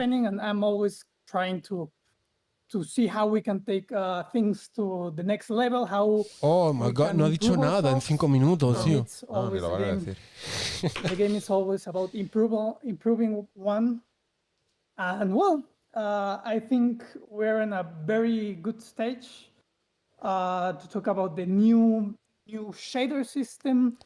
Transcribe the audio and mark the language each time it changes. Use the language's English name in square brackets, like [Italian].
[English] And I'm always trying to see how we can take things to the next level. [Spanish] Oh my God, no ha dicho nada en 5 minutos, tío. Me lo van a decir. [English] The game is always about improving one. And well, I think we're in a very good stage to talk about the new shader system.